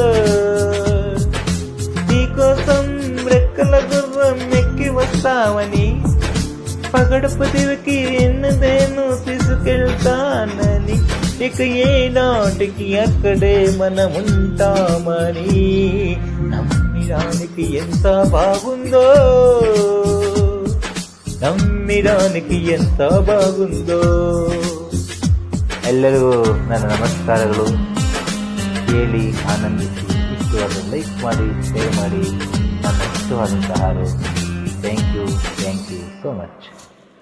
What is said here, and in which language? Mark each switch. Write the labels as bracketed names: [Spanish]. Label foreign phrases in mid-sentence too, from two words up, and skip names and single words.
[Telugu] నీకోసం రెక్కల గుర్రం ఎక్కి వస్తావని పగడపు దివికి ఎన్నదేను తీసుకెళ్తానని, ఇక ఏనాటికి అక్కడే మనముంటామని నమ్మడానికి ఎంత బాగుందో, నమ్మడానికి ఎంత బాగుందో. [Kannada] ಎಲ್ಲರಿಗೂ ನನ್ನ ನಮಸ್ಕಾರಗಳು. ಕೇಳಿ ಆನಂದಿಸಿ ಇಷ್ಟವಾದ ಲೈಕ್ ಮಾಡಿ, ಶೇರ್ ಮಾಡಿ. ನನ್ನ ಇಷ್ಟವಾದಂತಹ [English] thank you so much.